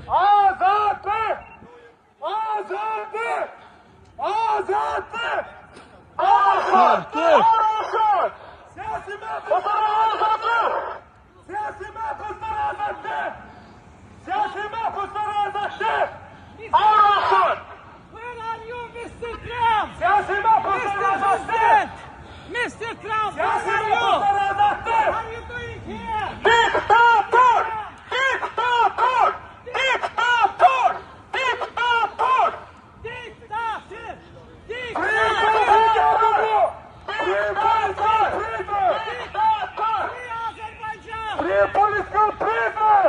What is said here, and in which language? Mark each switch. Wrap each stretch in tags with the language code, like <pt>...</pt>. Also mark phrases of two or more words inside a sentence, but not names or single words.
<az>Azaddır! Azaddır! Azaddır! Azaddır! Siyasi məhbuslar azaddır! Siyasi məhbuslar azaddır! Siyasi məhbuslar azaddır! Azaddır!</az> <en>Where are you, Mr. Trump?</en> <az>Siyasi məhbuslar azaddır!</az> <en>Mr. Trump,</en> <az>Siyasi</az> <en>where are you?</en> <az>məhbuslar azaddır!</az> <en>What are you doing here?</en> <az>Diktator! Diktator! Diktator! Diktator! Diktator!</az> <en>Free political prisoner!</en>